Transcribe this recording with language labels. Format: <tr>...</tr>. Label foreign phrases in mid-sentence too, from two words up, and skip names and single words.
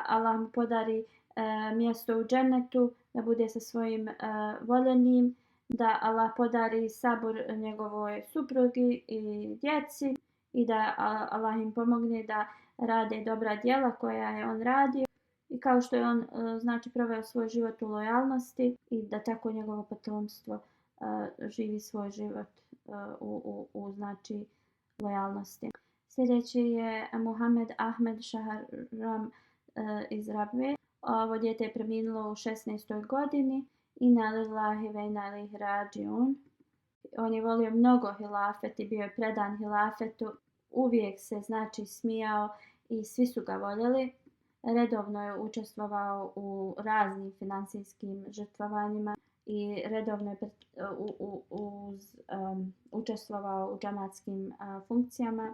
<bs>Allah mu podari mjesto u džennetu, da bude sa svojim voljenim, da Allah podari sabor njegovoj suprugi i djeci i da Allah im pomogne da rade dobra djela koja je on radio i kao što je on znači proveo svoj život u lojalnosti i da tako njegovo potomstvo živi svoj život u znači lojalnosti. Sljedeći je Muhammed Ahmed Shahram iz Rabve. Ovo dijete je preminulo u 16. godini.</bs> <ar>إنا لله وإنا إليه راجعون.</ar> <bs>On je volio mnogo hilafet i bio je predan hilafetu. Uvijek se znači smijao i svi su ga voljeli. Redovno je učestvovao u raznim financijskim žrtvovanjima i redovno je učestvovao u džamatskim funkcijama.</bs>